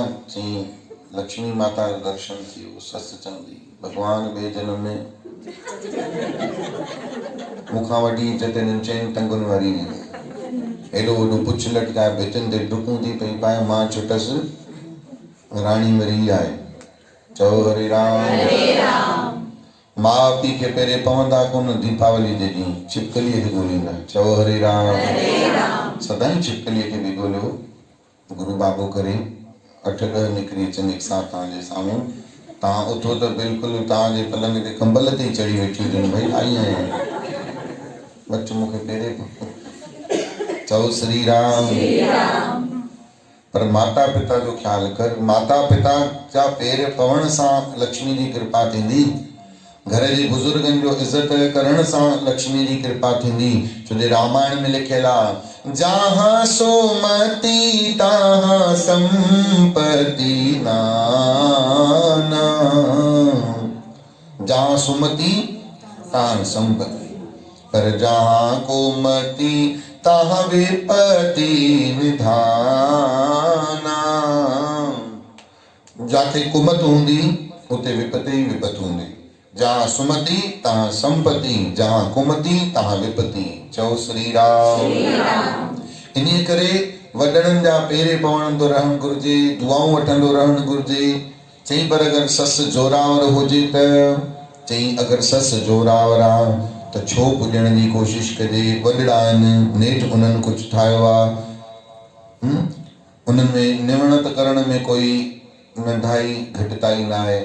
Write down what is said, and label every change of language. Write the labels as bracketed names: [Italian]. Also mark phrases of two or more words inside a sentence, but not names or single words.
[Sindhi] चईं लक्ष्मी माता जो दर्शन थियो। ससु चवंदी भॻवान ॿिए जनम में मूंखां वॾी इज़त हिननि चइनि टंगुनि वारी ॾिनी। हेॾो वॾो पुछ लटकाए भितियुनि ते डुकूं थी पई पाए, मां छुटसि राणी मरी आहे। चओ हरे राम। माउ पीउ खे पहिरें पवंदा कोन दीपावली जे ॾींहुं छिपकलीअ खे ॻोल्हींदा। चओ हरे राम। सदाईं छिपकलीअ खे बि ॻोल्हियो। गुरु बाबो करे 8-10 निकिरी अचनि हिकु साथ तव्हांजे साम्हूं। तव्हां उथो त बिल्कुलु तव्हांजे पलंग ते कंबल ते ई चढ़ी वेठी हुजनि, भई आई आहियां बच मूंखे पहिरें। चओ श्री राम। पर माता पिता जो ख्यालु कर। माता पिता जा पेर पवण सां लक्ष्मी जी कृपा थींदी। घर जे बुजुर्गनि जो इज़त करण सां लक्ष्मी जी कृपा थींदी। छो जे रामायण में लिखियल आहे [Awadhi] जहाँ सुमति तहाँ संपत्ति नाना। जहाँ सुमति तहाँ संपत्ति, पर जहाँ कुमति तहाँ विपत्ति निधाना। [Sindhi] जाते कुमत हूंदी उते विपत्ति ही विपत्ति हूंदी। [Awadhi] जहाँ सुमति तहाँ संपत्ति, जहाँ कुमति तहाँ विपत्ति। [Sindhi] चओ श्री राम। इन्हीअ करे वॾड़नि जा पेरे पवंदो रहणु घुरिजे, दुआऊं वठंदो रहणु घुरिजे। चईं पर अगरि ससु जोरावर हुजे त? चईं अगरि ससु जोरावर आहे त छो पुॼण जी कोशिशि कजे। वॾड़ा आहिनि, नेठि उन्हनि कुझु ठाहियो आहे, उन्हनि में निवणत करण में कोई नंढाई घटिताई न आहे।